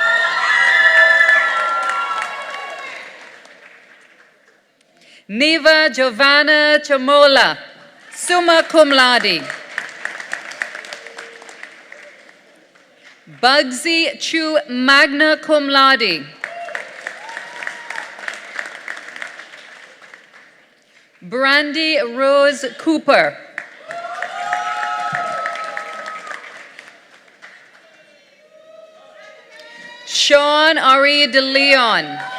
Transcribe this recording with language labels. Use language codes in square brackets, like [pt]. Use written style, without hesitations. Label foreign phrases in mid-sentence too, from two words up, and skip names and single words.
[en] Neva Giovanna Chamola, [la] summa cum laude. [en] Bugsy Chu, [la] magna cum laude. [en] Brandy Rose Cooper. Sean Ari de Leon.